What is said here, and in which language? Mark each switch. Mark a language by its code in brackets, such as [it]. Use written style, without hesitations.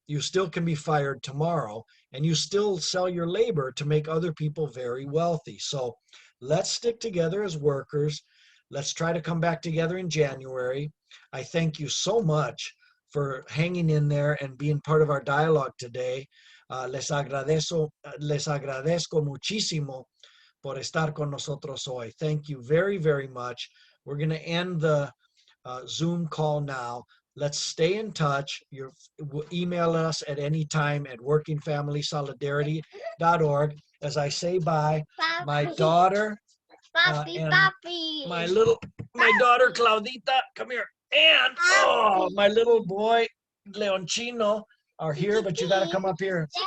[en] You still can be fired tomorrow, and you still sell your labor to make other people very wealthy. So let's stick together as workers. Let's try to come back together in January. I thank you so much for hanging in there and being part of our dialogue today. [es] Les agradezco muchísimo por estar con nosotros hoy. [en] Thank you very, very much. We're going to end the Zoom call now. Let's stay in touch. Email us at any time at workingfamilysolidarity.org. As I say bye, my daughter, and my daughter Claudita, come here, and my little boy Leonchino are here, but you got to come up here.